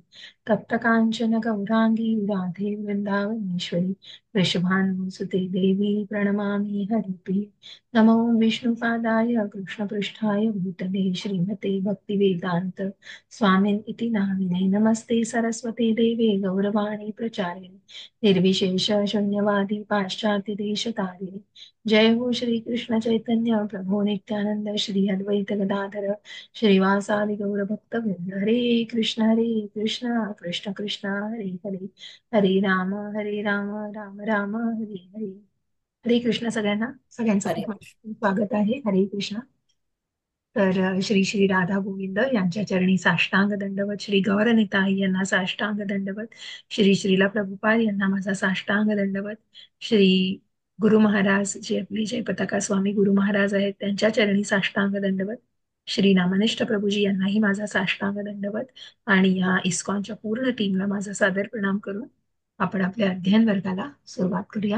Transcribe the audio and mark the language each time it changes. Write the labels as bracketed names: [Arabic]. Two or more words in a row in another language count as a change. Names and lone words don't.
[Sanskrit] तप्तकाञ्चन गौराङ्गी राधे वृन्दावनेश्वरी वृषभानुसुते देवी प्रणमामि हरिप्रिये। नमो विष्णुपादाय कृष्णपृष्ठाय भूतले श्रीमते भक्तिवेदान्त स्वामिन् इति नामिने नमस्ते सरस्वते देवे गौरवाणी प्रचारिणे निर्विशेष शून्यवादी पाश्चात्यदेशतारिणे। जय हो श्री कृष्ण चैतन्य प्रभो नित्यानंद श्री अद्वैत गदाधर श्रीवासादि गौरभक्तवृंद हरे कृष्ण कृष्ण कृष्ण हरे हरे हरे राम राम राम हरे हरे। [Marathi] हरे कृष्ण सगळ्यांना सगळ्यांचं हरे खूप कृष्ण. मनापासून स्वागत आहे हरे कृष्ण। तर श्री श्री राधा गोविंद यांच्या चरणी साष्टांग दंडवत श्री गौरनिताई यांना साष्टांग दंडवत श्री श्रीला प्रभुपाद यांना माझा साष्टांग दंडवत श्री गुरु महाराज जे आपले जय पताका स्वामी गुरु महाराज आहेत त्यांच्या चरणी साष्टांग दंडवत श्री नामनिष्ठ प्रभूजी यांनाही माझा साष्टांग दंडवत आणि या इस्कॉनच्या पूर्ण टीमला माझा सादर प्रणाम करून आपण आपल्या अध्ययन वर्गाला सुरुवात करूया।